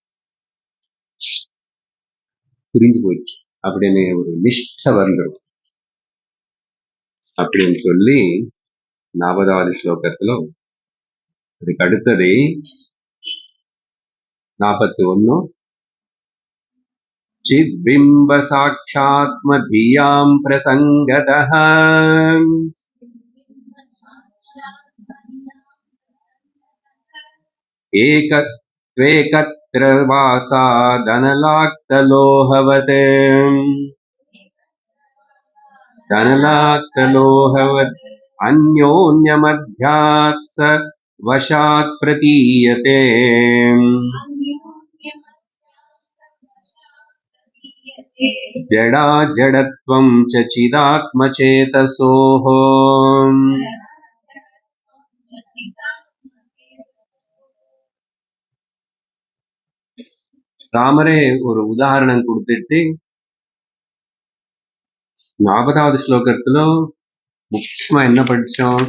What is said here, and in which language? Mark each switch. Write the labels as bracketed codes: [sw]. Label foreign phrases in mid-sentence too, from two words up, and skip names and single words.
[ta] புரிஞ்சு போயிடுச்சு அப்படின்னு ஒரு நிஷ்ட வந்துடும் அப்படின்னு சொல்லி 40வது ஸ்லோகத்துல அதுக்கு அடுத்தது 41 [sa] चिद्बिम्ब साक्षात्मधियां प्रसङ्गतः एकत्वेकत्र वासादनलाक्तलोहवत् धनलाक्तलोहवत् अन्योन्यमध्यात् स वशात् प्रतीयते जडा जडत्वं च चिदात्मचेतसोः [ta] ராமரே ஒரு உதாரணம் கொடுத்துட்டு 40வது ஸ்லோகத்துல முக்கியமா என்ன படிச்சோம்?